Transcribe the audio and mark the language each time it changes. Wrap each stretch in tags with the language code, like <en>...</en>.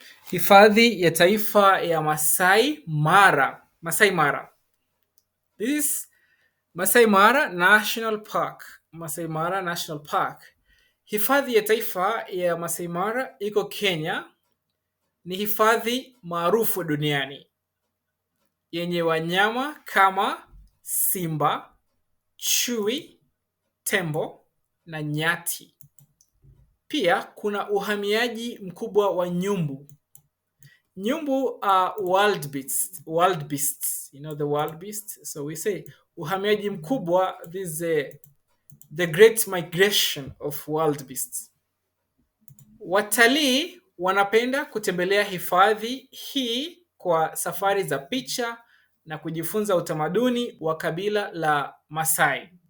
<sw>Hifadhi ya taifa ya Masai Mara. Masai Mara.</sw> <en>This is Masai Mara National Park. Masai Mara National Park.</en> <sw>Hifadhi ya taifa ya Masai Mara iko Kenya. Ni hifadhi maarufu duniani yenye wanyama kama simba, chui, tembo na nyati. Pia kuna uhamiaji mkubwa wa nyumbu.</sw> <en>Nyumbu are wild beasts. You know the wild beasts? So we say</en> <sw>uhamiaji mkubwa,</sw> <en>this is the great migration of wild beasts.</en> <sw>Watalii wanapenda kutembelea hifadhi hii kwa safari za picha na kujifunza utamaduni wa kabila la Masai.</sw>